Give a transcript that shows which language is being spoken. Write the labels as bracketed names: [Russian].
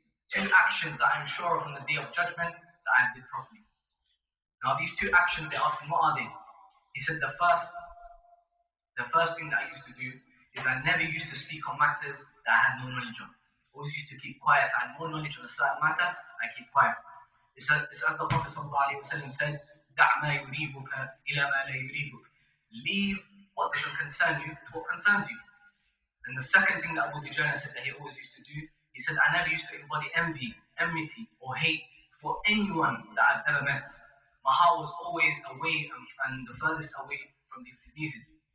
[English] Two actions that I'm sure of on the day of judgment that I did properly." Now these two actions, they asked him, "What are they?" He said, the first thing that I used to do is I never used to speak on matters that I had no knowledge on. I always used to keep quiet. If I had no knowledge on a certain matter, I keep quiet. It's as the Prophet ﷺ said, [Arabic] "دع ما يريبك إلى ما لا يريبك." [English] Leave what should concern you to what concerns you. And the second thing that Abu Dujana said that he always used to do, he said, "I never used to embody envy, enmity, or hate for anyone that I've ever met. My heart was always away and the furthest away from these diseases."